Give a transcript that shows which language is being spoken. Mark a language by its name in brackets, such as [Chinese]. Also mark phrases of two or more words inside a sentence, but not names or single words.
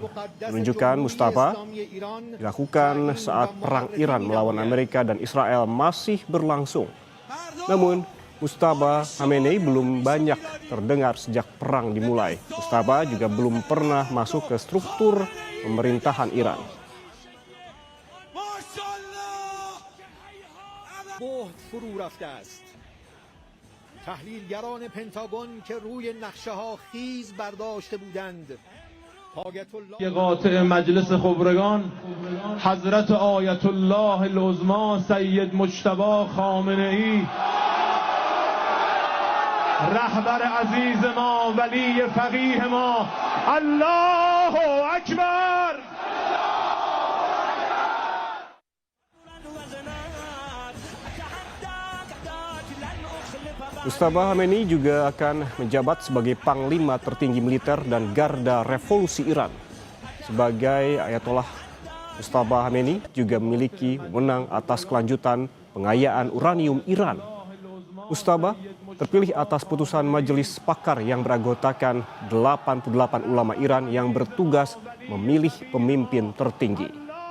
[Indonesian] Menunjukkan Mujtaba dilakukan saat perang Iran melawan Amerika dan Israel masih berlangsung. Namun, Mujtaba Khamenei belum banyak terdengar sejak perang dimulai. Mujtaba juga belum pernah masuk ke struktur pemerintahan Iran. [Persian] فرو رفته است. تحلیلگران پنتاگون که روی نقشه‌ها خیز برداشته بودند. قاطع مجلس خبرگان حضرت آیت الله العظما سید مجتبی خامنه‌ای رهبر عزیز ما ولی فقیه ما [Arabic] الله اکبر. [Indonesian] Mujtaba Khamenei juga akan menjabat sebagai Panglima tertinggi militer dan Garda Revolusi Iran. Sebagai Ayatollah, Mujtaba Khamenei juga memiliki wewenang atas kelanjutan pengayaan uranium Iran. Mujtaba terpilih atas putusan majelis pakar yang beranggotakan 88 ulama Iran yang bertugas memilih pemimpin tertinggi.